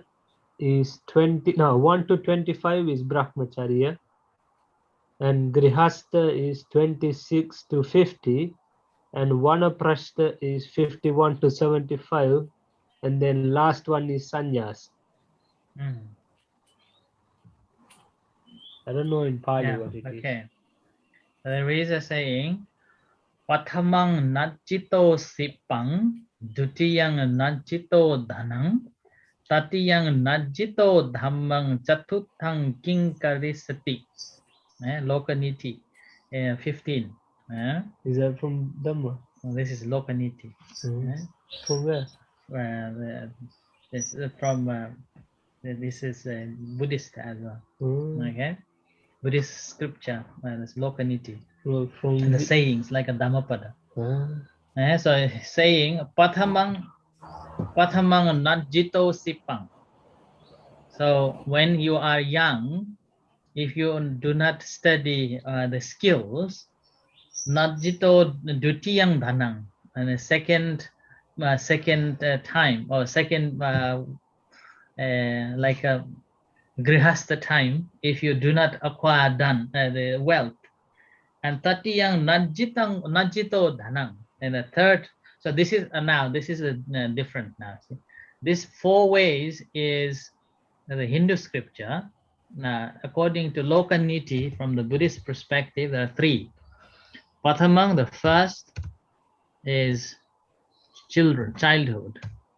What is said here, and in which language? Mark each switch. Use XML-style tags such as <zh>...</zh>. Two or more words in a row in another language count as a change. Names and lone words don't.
<en>is 1 to 25 is Brahmacharya, and Grihastha is 26 to 50, and Vanaprastha is 51 to 75, and then last one is Sannyas. I don't know in Pali what it is. Okay. There is a saying,</en> <pi>Pathamang najjito sipang, dutiyang najjito dhanang, tatiyang najjito dhammang chatutthang kinkarisati.</pi> <en>Lokaniti 15. Is that from Dhamma? This is Lokaniti. From where? This is from this is Buddhist as well. Okay, Buddhist scripture. This Lokaniti. From And the sayings like a Dhammapada. Ah. So saying</en> <pi>Pathamang najjito sipang.</pi> <en>So when you are young, if you do not study the skills,</en> <pi>najjito dutiyang dhanang,</pi> <en>and the second time or second like a grihastha time, if you do not acquire the wealth, and</en> <pi>tatiyang najjito dhanang,</pi> <en>and the third. So this is now this is different now. See? This 4 ways is the Hindu scripture. Now, according to Lokaniti, from the Buddhist perspective, there are 3. Pathamang, the first is childhood.</en>